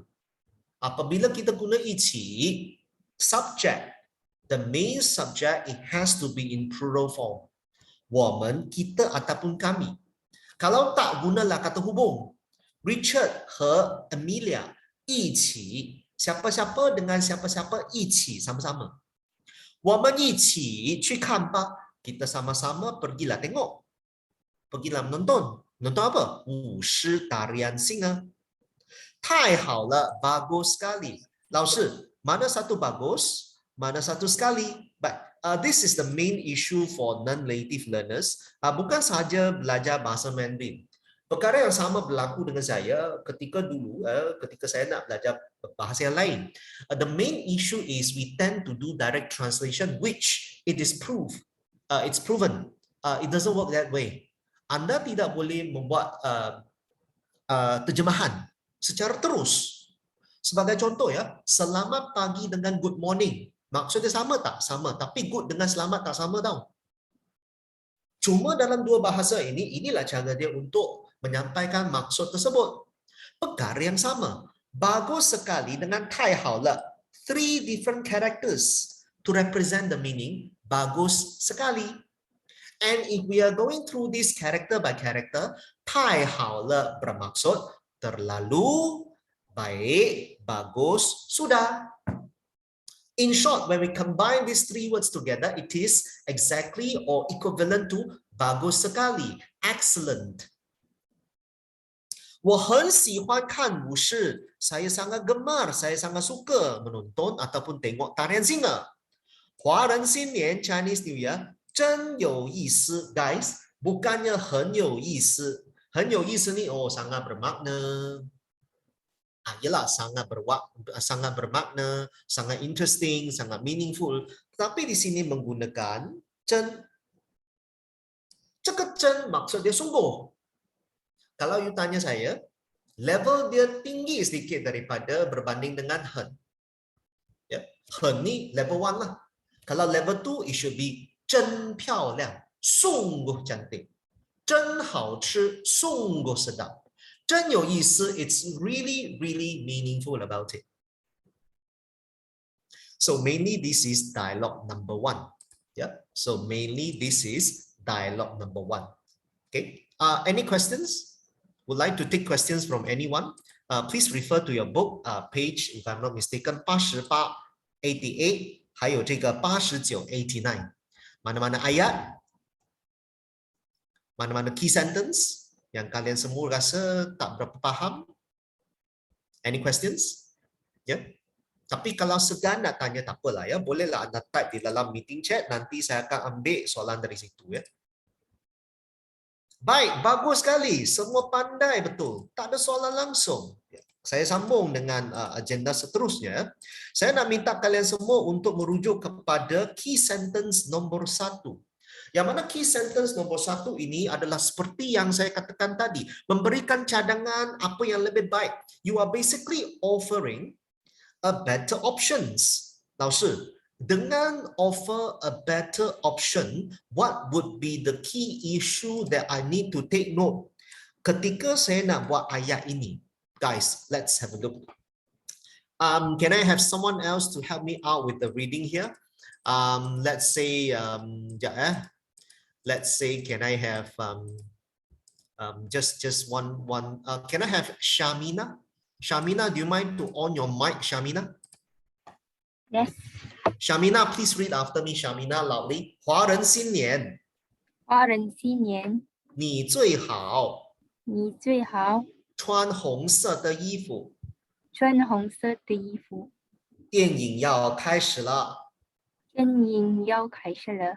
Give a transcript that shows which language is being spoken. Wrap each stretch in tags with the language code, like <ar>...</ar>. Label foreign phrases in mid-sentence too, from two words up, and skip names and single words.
<ms>Apabila kita guna ichi,</ms> <en>subject, the main subject, it has to be in plural form.</en> <zh>我们,</zh> <ms>kita ataupun kami. Kalau tak, gunalah kata hubung.</ms> <zh>Richard 和 Amelia 一起,</zh> <ms>siapa-siapa dengan siapa-siapa 一起, sama-sama.</ms> <zh>我们一起去看吧.</zh> <ms>Kita sama-sama pergilah tengok. Pergilah menonton. Menonton apa? 舞狮 tarian singa.</ms> <zh>太好了,</zh> <ms>bagus sekali.</ms> <zh>老师,</zh> <ms>mana satu bagus? Mana satu sekali.</ms> <en>But this is the main issue for non-native learners.</en> <ms>Bukan sahaja belajar bahasa Mandarin. Perkara yang sama berlaku dengan saya ketika dulu, ketika saya nak belajar bahasa yang lain.</ms> <en>The main issue is we tend to do direct translation, which it is it's proven. It doesn't work that way.</en> <ms>Anda tidak boleh membuat terjemahan secara terus. Sebagai contoh ya, selamat pagi dengan</ms> <en>good morning.</en> <ms>Maksudnya sama tak? Sama. Tapi good dengan selamat tak sama tau. Cuma dalam dua bahasa ini, inilah cara dia untuk menyampaikan maksud tersebut. Perkara yang sama. Bagus sekali dengan</ms> <zh>太好了.</zh> <en>3 different characters to represent the meaning.</en> <ms>Bagus sekali.</ms> <en>And if we are going through this character by character,</en> <zh>太好了</zh> <ms>bermaksud terlalu, baik, bagus, sudah.</ms> <en>In short, when we combine these 3 words together, it is exactly or equivalent to</en> <ms>bagus sekali,</ms> <en>excellent.</en> <zh>我很喜欢看武士.</zh> <ms>Saya sangat gemar, saya sangat suka menonton ataupun tengok tarian singa.</ms> <zh>华人新年</zh> <en>Chinese New Year</en> <zh>真有意思, guys.</zh> <ms>Bukannya</ms> <zh>很有意思. 很有意思</zh> <ms>ni, oh sangat bermakna. Yalah, sangat bermakna, sangat interesting, sangat meaningful. Tapi di sini menggunakan 真.</ms> <zh>这个真</zh> <ms>maksud dia sungguh. Kalau you tanya saya, level dia tinggi sedikit daripada berbanding dengan 很. Ya, 很 ni level 1 lah. Kalau level 2,</ms> <en>it should be</en> <zh>真漂亮</zh> <ms>sungguh cantik</ms> <zh>真好吃</zh> <ms>sungguh sedap</ms> <zh>真有意思</zh> <en>it's really meaningful about it. So mainly this is dialogue number 1. Yeah, so mainly this is dialogue number 1. Okay, any questions? Would like to take questions from anyone? Please refer to your book page, if I'm not mistaken, 88, 88,</en> <zh>还有这个89, 89.</zh> <ms>Mana-mana ayat? Mana-mana</ms> <en>key sentence</en> <ms>yang kalian semua rasa tak berapa faham?</ms> <en>Any questions? Yeah.</en> <ms>Tapi kalau segan nak tanya tak apalah ya, bolehlah anda type di dalam</ms> <en>meeting chat,</en> <ms>nanti saya akan ambil soalan dari situ ya. Baik, bagus sekali. Semua pandai betul. Tak ada soalan langsung. Saya sambung dengan agenda seterusnya. Saya nak minta kalian semua untuk merujuk kepada</ms> <en>key sentence</en> <ms>nombor 1. Yang mana</ms> <en>key sentence</en> <ms>nombor 1 ini adalah seperti yang saya katakan tadi, memberikan cadangan apa yang lebih baik.</ms> <en>You are basically offering a better options. 老师 dengan offer a better option, what would be the key issue that I need to take note</en> <ms>ketika saya nak buat ayat ini?</ms> <en>Guys, let's have a look. Can I have someone else to help me out with the reading here? Let's say, let's say, can I have just one? Can I have Shamina? Shamina, do you mind to on your mic, Shamina? Yes. Shamina, please read after me, Shamina, loudly.</en> <zh>华人新年，华人新年，你最好你最好穿红色的衣服。穿红色的衣服。电影要开始了，电影要开始了，</zh>